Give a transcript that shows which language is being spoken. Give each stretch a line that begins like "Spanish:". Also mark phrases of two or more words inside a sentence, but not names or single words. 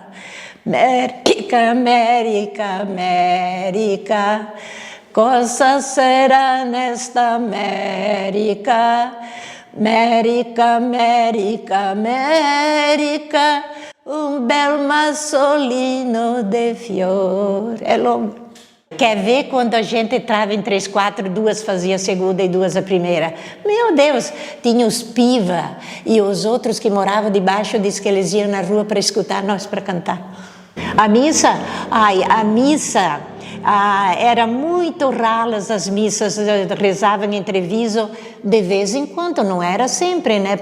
Italian: America, America, America, cosa sarà nesta America? America, America, America, um bel massolino de fior.
Portuguese: É longo. Quer ver quando a gente entrava em 3, 4, 2 fazia a segunda e 2 a primeira? Meu Deus, tinha os piva e os outros que moravam debaixo, disse que eles iam na rua para escutar nós para cantar. A missa, era muito raras as missas, rezavam em Treviso de vez em quando, não era sempre, né?